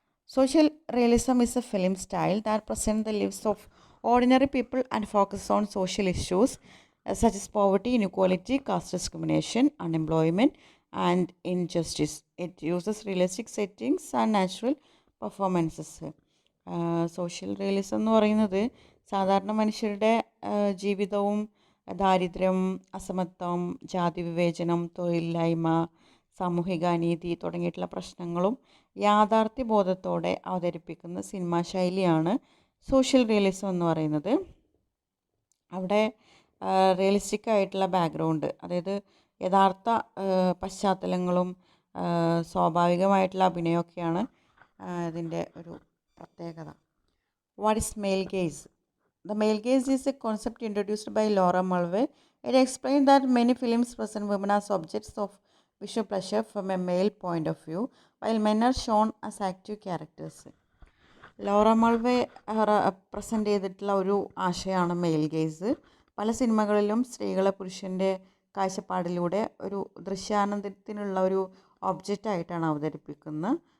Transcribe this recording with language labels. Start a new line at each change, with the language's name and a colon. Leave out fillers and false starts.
English: Social realism is a film style that presents the lives of ordinary people and focuses on social issues such as poverty, inequality, caste discrimination, unemployment, and injustice. It uses realistic settings and natural performances.
Malayalam: Social realism എന്ന് പറയുന്നത് സാധാരണ മനുഷ്യരുടെ ജീവിതവും ദാരിദ്ര്യം, അസമത്വം, ജാതി വിവേചനം, തൊഴിലില്ലായ്മ, സാമൂഹിക അനീതി തുടങ്ങിയിട്ടുള്ള പ്രശ്നങ്ങളും യാഥാർത്ഥ്യബോധത്തോടെ അവതരിപ്പിക്കുന്ന സിനിമാ ശൈലിയാണ് സോഷ്യൽ റിയലിസം എന്ന് പറയുന്നത്. അവിടെ റിയലിസ്റ്റിക് ആയിട്ടുള്ള ബാക്ക്ഗ്രൗണ്ട്, അതായത് യഥാർത്ഥ പശ്ചാത്തലങ്ങളും സ്വാഭാവികമായിട്ടുള്ള അഭിനയമൊക്കെയാണ് ഇതിൻ്റെ ഒരു പ്രത്യേകത.
English: What is male gaze? The male gaze is a concept introduced by Laura Mulvey. It explains that many films present women as objects of visual pleasure from a male point of view, while men are shown as active characters.
Malayalam: Laura മൾവേ present ചെയ്തിട്ടുള്ള ഒരു ആശയമാണ് mail guys. പല സിനിമകളിലും സ്ത്രീകളെ പുരുഷൻ്റെ കാഴ്ചപ്പാടിലൂടെ ഒരു ദൃശ്യാനന്ദത്തിനുള്ള ഒരു ഒബ്ജക്റ്റായിട്ടാണ് അവതരിപ്പിക്കുന്നത്.